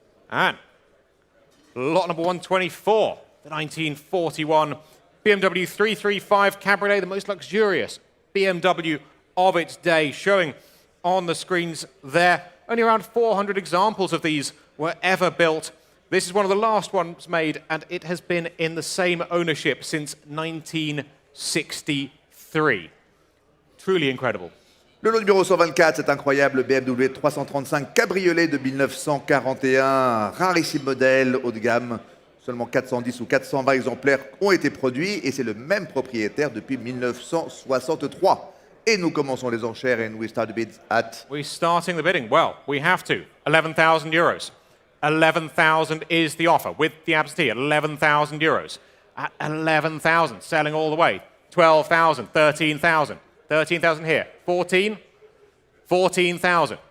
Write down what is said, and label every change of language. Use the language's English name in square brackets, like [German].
[English] And lot number 124, the 1941 BMW 335 Cabriolet, the most luxurious BMW of its day, showing on the screens there. Only around 400 examples of these were ever built. This is one of the last ones made, and it has been in the same ownership since 1963. Truly incredible. [French] Le lot numéro 124, cet incroyable BMW 335 Cabriolet de 1941, rarissime modèle haut de gamme. Seulement 410 ou 420 exemplaires ont été produits et c'est le même propriétaire depuis 1963. Et nous commençons les enchères [English] and we start the bids at... We're starting the bidding. Well, we have to. 11,000 euros. 11,000 is the offer with the absentee. 11,000 euros. At 11,000, selling all the way. 12,000, 13,000. 13,000 here. 14, 14,000.